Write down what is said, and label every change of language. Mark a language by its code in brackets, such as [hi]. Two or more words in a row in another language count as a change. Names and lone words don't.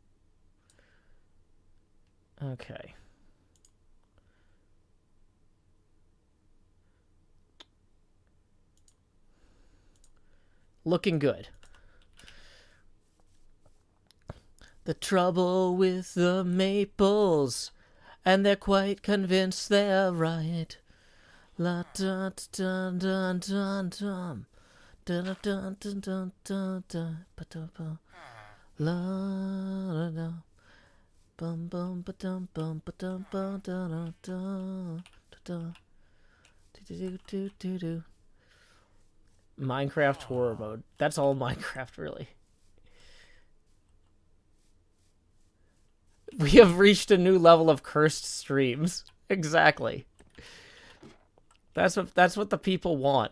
[en] Okay. Looking good. The trouble with the maples, and they're quite convinced they're right. La dun dun dun dun dun dun dun dun dun dun dun dun la la la bum bum ba dum bum ba dum bum da da da da do do do do. Minecraft horror mode. That's all Minecraft, really. We have reached a new level of cursed streams. Exactly. That's what the people want.